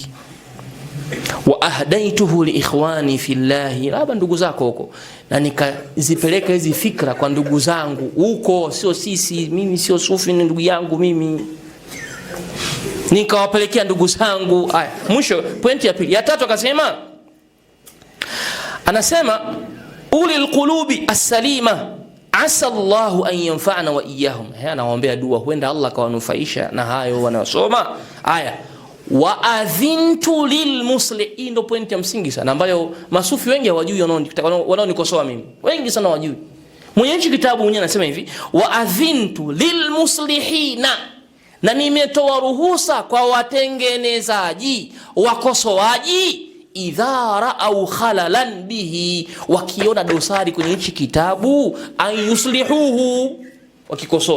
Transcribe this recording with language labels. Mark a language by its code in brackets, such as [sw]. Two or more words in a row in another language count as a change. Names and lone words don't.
[ar] وأهديته لإخواني في الله, [sw] labda ndugu zako huko, na nikazipeleka hizi fikra kwa ndugu zangu huko, sio sisi, mimi sio sufi, ni ndugu yangu mimi, nikawapelekea ndugu zangu. Haya, mwisho pointi ya pili. Ya tatu akasema, anasema [ar] أولي القلوب السليمة عسى الله أن ينفعنا وإياهم. [sw] Anawaombea dua, huenda Allah kawanufaisha na hayo wanayosoma. Haya, [ar] وأذنت للمسلمين, [sw] ndo pointi ya msingi sana ambayo masufi wengi hawajui, wanaonikosoa mimi wengi sana hawajui. Mwenye hichi kitabu mwenyewe anasema hivi, [ar] وأذنت للمصلحين, [sw] na nimetoa ruhusa kwa watengenezaji, wakosoaji, [ar] إذا رأوا خللا به, [sw] wakiona dosari kwenye hichi kitabu, ayuslihuhu, wakikosoe.